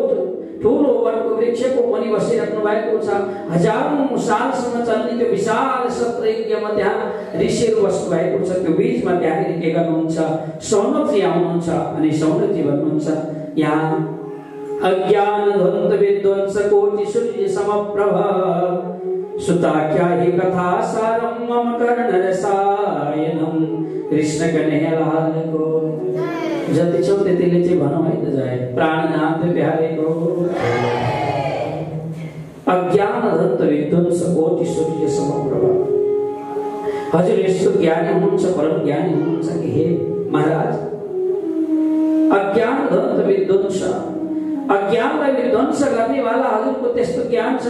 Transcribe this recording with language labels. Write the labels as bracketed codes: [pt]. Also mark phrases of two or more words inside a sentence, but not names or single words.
[ne] बोट ठुलो वटको वृक्षको मुनि बसिरहनु भएको छ। हजारौं सालसम्म चल्ने त्यो विशाल सत्रयज्ञमा त्यहाँ ऋषिहरू बस्नु भएको छ। त्यो बीचमा त्यहाँनिर के गर्नुहुन्छ, सौनकजी आउनुहुन्छ अनि सौनकजी भन्नुहुन्छ, यहाँ [sa] अज्ञान ध्वंस विध्वंस कोटि सूर्य समप्रभ सुताख्याहि कथा सारम मम कर्ण रसायनम। [ne] कृष्ण कन्हैयालाल को जति छ त्यतिले चाहिँ भनौँ है त जय प्राणनाथ प्यारेको। [sa] अज्ञान ध्वंस विध्वंस कोटि सूर्य समप्रभ। [ne] हजुर यस्तो ज्ञानी हुनुहुन्छ, परम ज्ञानी हुनुहुन्छ कि हे महाराज, [sa] अज्ञान ध्वंस विध्वंस, [ne] अज्ञानलाई विध्वंस गर्ने वाला हजुरको त्यस्तो ज्ञान छ।